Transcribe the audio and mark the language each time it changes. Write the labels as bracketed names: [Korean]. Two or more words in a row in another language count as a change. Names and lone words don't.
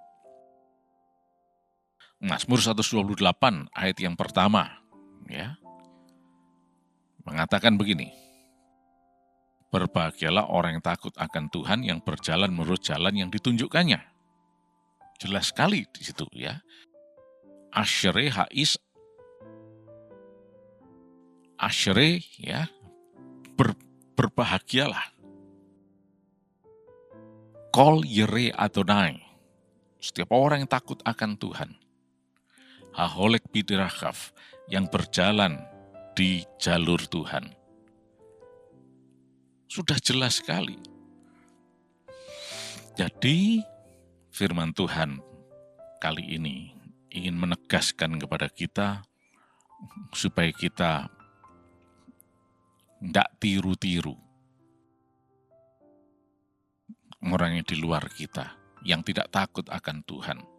[Indonesian] Mazmur 128 ayat yang pertama ya, mengatakan begini. Berbahagialah orang yang takut akan Tuhan, yang berjalan menurut jalan yang ditunjukkannya. Jelas sekali di situ ya. [Hebrew] אשרי האיש אשרי [Indonesian] ya, berbahagialah. [Hebrew] כל ירא אדוני, [Indonesian] setiap orang yang takut akan Tuhan. [Hebrew] ההולך בדרכיו, [Indonesian] yang berjalan di jalur Tuhan. Sudah jelas sekali. Jadi firman Tuhan kali ini ingin menegaskan kepada kita supaya kita tidak tiru-tiru orang yang di luar kita, yang tidak takut akan Tuhan.